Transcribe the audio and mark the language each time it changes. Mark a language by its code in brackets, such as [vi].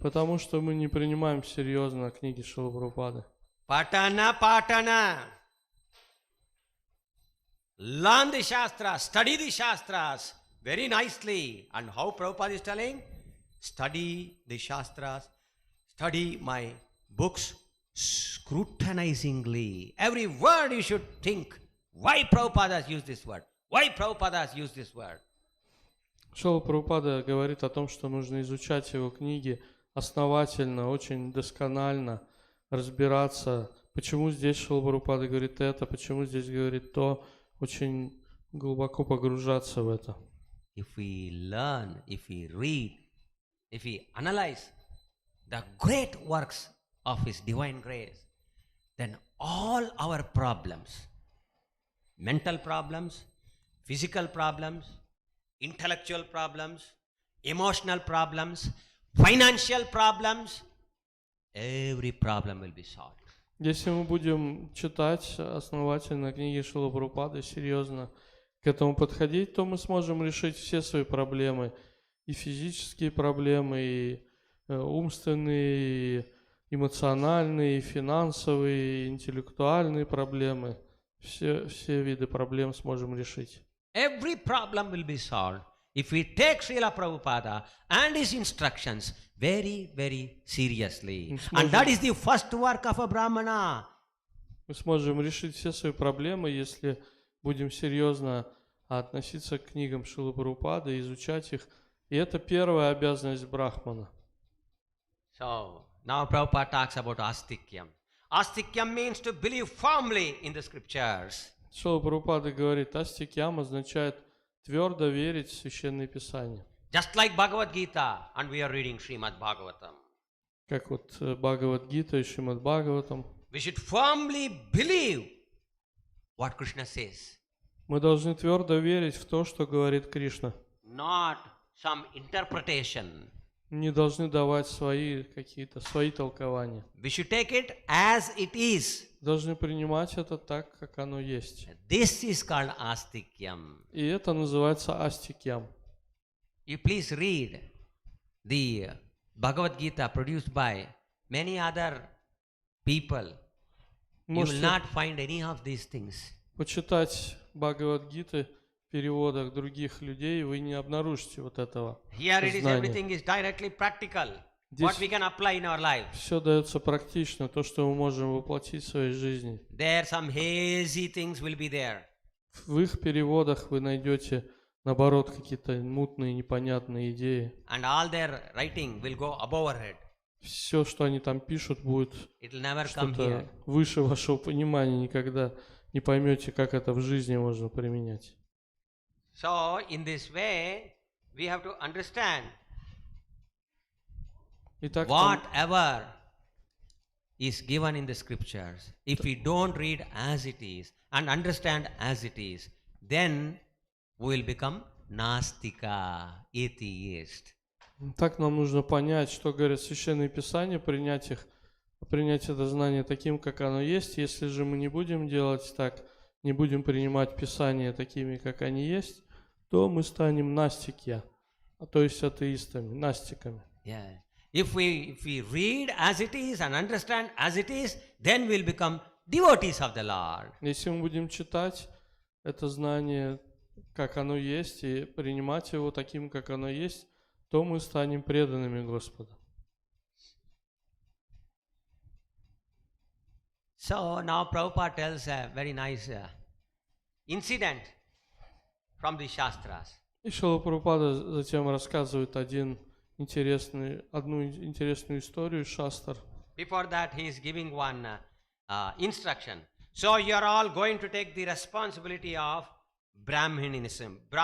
[ru] Потому что мы не принимаем серьезно книги Шрилы Прабхупады. [sa] Patana. [en] Learn the Shastras, study the Shastras very nicely. And how Prabhupada is telling? Study the Shastras, study my books scrutinizingly. Every word you should think. Why Prabhupada has used this word? Why Prabhupada has used this word? [ru] Шрила Прабхупада говорит о том, что нужно изучать его книги основательно, очень досконально, разбираться, почему здесь Шрила Прабхупада говорит это, почему здесь говорит то, очень глубоко погружаться в это. [en] If we learn, if we read, if we analyze the great works of His divine grace, then all our problems, mental problems, physical problems, intellectual problems, emotional problems, financial problems, every problem will be solved. [ru] Если мы будем читать основательно книги Шрилы Прабхупады, серьезно к этому подходить, то мы сможем решить все свои проблемы, и физические проблемы, и умственные, и эмоциональные, и финансовые, и интеллектуальные проблемы. Все виды проблем сможем решить. [en] Every problem will be solved if we take Srila Prabhupada and his instructions very, very seriously. And that is the first work of a Brahmana. [ru] Мы сможем решить все свои проблемы, если будем серьезно относиться к книгам Шрилы Прабхупады, изучать их. И это первая обязанность брахмана. [en] So, now Prabhupada talks about astikyam. Astikyam means to believe firmly in the scriptures. [ru] Шрила Прабхупада говорит, астикьям означает твердо верить в Священное Писание. [en] Just like Bhagavad Gita, and we are reading Srimad Bhagavatam. [ru] Как вот Бхагавад-гита и Шримад Бхагаватам. [en] We should firmly believe what Krishna says, [ru] Мы должны твердо верить в то, что говорит Кришна. [en] not some interpretation. [ru] Не должны давать свои толкования. [en] We should take it as it is. [ru] Должны принимать это так, как оно есть. [en] This is called astikyam. [ru] И это называется астикьям. [en] You please read the Bhagavad Gita produced by many other people. You will [ru] Можете [en] not find any of these things. [ru] почитать Бхагавад-гиты в переводах других людей, вы не обнаружите вот этого [en] Here it is, [ru] знания. [en] everything is directly practical. [ru] Здесь [en] What we can apply in our lives. [ru] все дается практично, то, что мы можем воплотить в своей жизни. [en] There some hazy things will be there. [ru] В их переводах вы найдете, наоборот, какие-то мутные, непонятные идеи. [en] And all their writing will go above our head. [ru] Все, что они там пишут, будет [en] It will never come here. [ru] что-то выше вашего понимания. Никогда не поймете, как это в жизни можно применять. [en] So, in this way, we have to understand [ru] Итак, [en] whatever is given in the scriptures. If we don't read as it is and understand as it is, then we will become Nastika, atheist. [ru] так нам нужно понять, что говорит Священное Писание, принять это знание таким, как оно есть. Если же мы не будем делать так, не будем принимать Писания такими, как они есть, то мы станем настики, то есть атеистами, настиками. [en] Yeah. If we read as it is and understand as it is, then we'll become devotees of the Lord. [ru] Если мы будем читать это знание, как оно есть, и принимать его таким, как оно есть, то мы станем преданными Господу. [en] So now Prabhupada tells a very nice incident from the Shastras. [ru] И Шрила Прабхупада затем рассказывает одну интересную историю из Шастр. [en] Before that, he is giving one instruction. So you are all going to take the responsibility of Brahmanism.